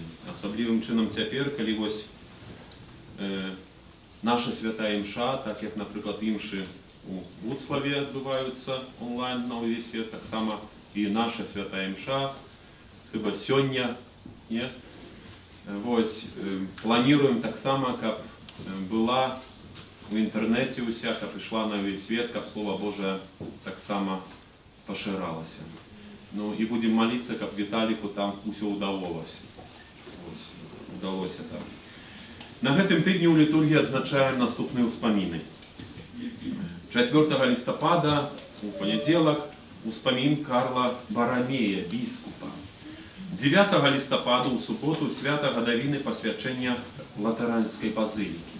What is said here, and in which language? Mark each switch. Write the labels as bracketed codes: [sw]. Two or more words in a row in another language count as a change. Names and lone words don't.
[uk] Особливим чином тепер, коли ось наша свята імша, так як, наприклад, імші у Вуцлаві відбуваються онлайн на увесь світ, так само і наша свята імша, хіба сьогодні, ні? Ось, плануємо так само, щоб була в інтернеті уся, щоб йшла на весь світ, щоб Слово Боже так само поширалося. Ну і будемо молитися, щоб Віталіку там усе удалося. Ось, удалося там. [be] На гэтым тыдні ў літургіі адзначаем наступныя ўспаміны. 4 лістапада, у панядзелак, успамін Карла Барамея, біскупа. 9 лістапада, у суботу, свята гадавіны пасвячэння Латаранскай базылікі.